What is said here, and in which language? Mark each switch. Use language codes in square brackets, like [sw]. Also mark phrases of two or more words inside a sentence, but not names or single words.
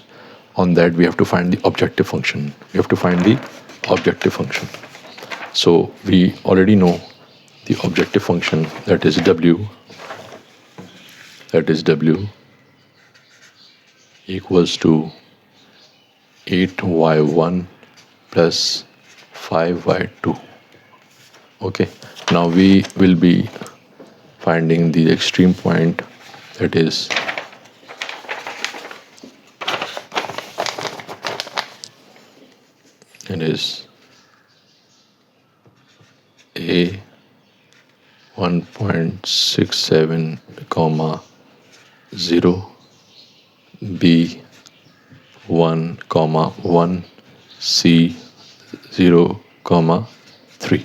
[en] On that we have to find the objective function. So we already know the objective function, that is W equals to 8y1 plus 5y2. Okay, now we will be finding the extreme point, that is A 1.67, 0, B 1, 1, C 0, 3.